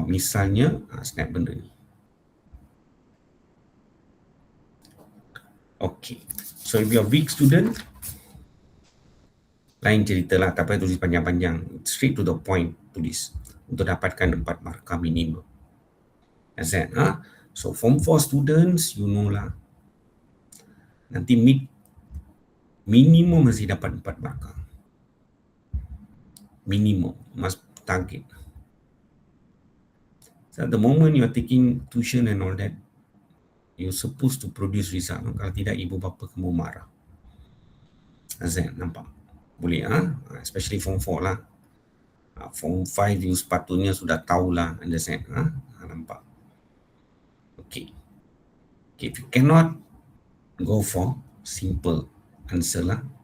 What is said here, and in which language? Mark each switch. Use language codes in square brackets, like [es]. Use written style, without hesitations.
[ms] Misalnya, snap benda ni. [en] Okay. So, if you're a weak student, lain cerita lah. [ms] Tak payah tulis panjang-panjang. Straight to the point tulis. Untuk dapatkan 4 markah minimum. Z. So, form 4 students, you know lah. Nanti minimum mesti dapat 4 markah. [en] Minimum. Must target. So, at the moment you are taking tuition and all that, you're supposed to produce result. [ms] Kalau tidak, ibu bapa kamu marah. Z, nampak? Boleh, especially form 4 lah. Form 5 you sepatutnya sudah tahulah, understand? Nampak? Okay. [en] Okay, if you cannot go for simple answer lah.